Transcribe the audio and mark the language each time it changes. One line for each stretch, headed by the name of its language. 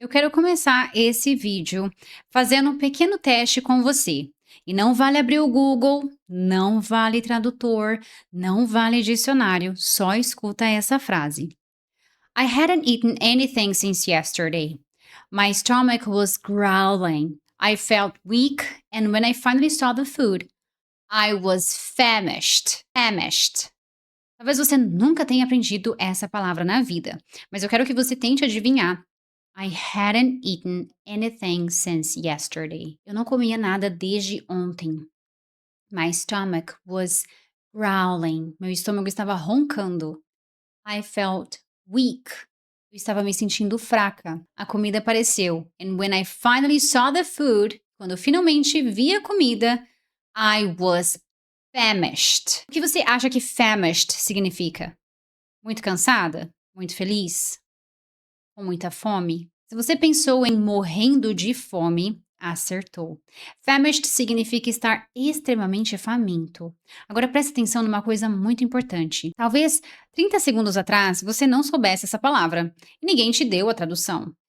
Portuguese: Eu quero começar esse vídeo fazendo um pequeno teste com você. E não vale abrir o Google, não vale tradutor, não vale dicionário, só escuta essa frase.
English: I hadn't eaten anything since yesterday. My stomach was growling. I felt weak, and when I finally saw the food, I was famished. Famished.
Portuguese: Talvez você nunca tenha aprendido essa palavra na vida, mas eu quero que você tente adivinhar.
English: I hadn't eaten anything since yesterday.
Portuguese: Eu não comia nada desde ontem.
English: My stomach was growling.
Portuguese: Meu estômago estava roncando.
English: I felt weak.
Portuguese: Eu estava me sentindo fraca. A comida apareceu.
English: And when I finally saw the food,
Portuguese: quando eu finalmente vi a comida,
English: I was famished.
Portuguese: O que você acha que famished significa? Muito cansada? Muito feliz? Com muita fome? Se você pensou em morrendo de fome, acertou. Famished significa estar extremamente faminto. Agora preste atenção numa coisa muito importante. Talvez 30 segundos atrás você não soubesse essa palavra e ninguém te deu a tradução.